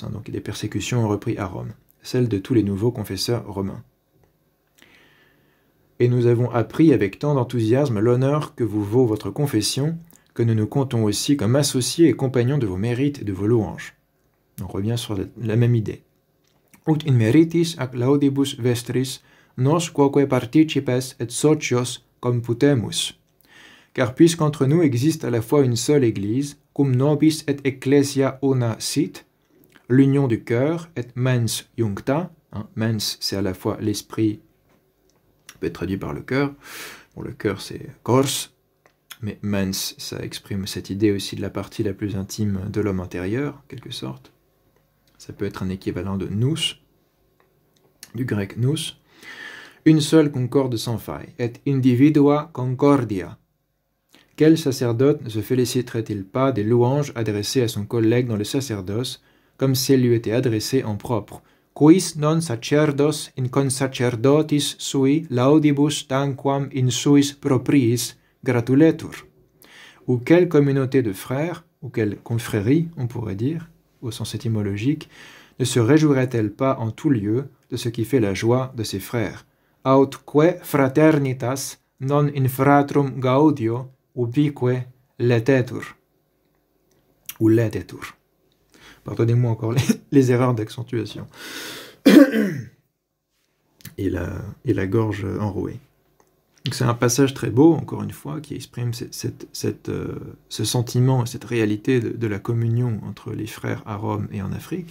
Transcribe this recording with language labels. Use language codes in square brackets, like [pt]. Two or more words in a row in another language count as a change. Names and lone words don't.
[fr] Donc des persécutions ont repris à Rome, celles de tous les nouveaux confesseurs romains. Et nous avons appris avec tant d'enthousiasme l'honneur que vous vaut votre confession, que nous nous comptons aussi comme associés et compagnons de vos mérites et de vos louanges. On revient sur la même idée. [la] Ut in meritis ac laudibus vestris nos quoque participes et socios computemus. [fr] Car puisqu'entre nous existe à la fois une seule Église, [la] cum nobis et ecclesia una sit, [fr] l'union du cœur et [la] mens iuncta, [fr] mens c'est à la fois l'esprit, peut être traduit par le cœur. Bon, le cœur, c'est cors, mais mens, ça exprime cette idée aussi de la partie la plus intime de l'homme intérieur, en quelque sorte. Ça peut être un équivalent de nous, du grec nous. Une seule concorde sans faille, et [la] individua concordia. [fr] Quel sacerdote ne se féliciterait-il pas des louanges adressées à son collègue dans le sacerdoce, comme si elles lui étaient adressées en propre? [la] Quis non sacerdos in consacerdotis sui laudibus tanquam in suis propriis gratuletur. [fr] Ou quelle communauté de frères, ou quelle confrérie, on pourrait dire, au sens étymologique, ne se réjouirait-elle pas en tout lieu de ce qui fait la joie de ses frères? [la] Autque fraternitas non in fratrum gaudio ubique letetur. [fr] Ou letetur. Pardonnez-moi encore les erreurs d'accentuation. Et la gorge enrouée. C'est un passage très beau, encore une fois, qui exprime ce sentiment, cette réalité de la communion entre les frères à Rome et en Afrique.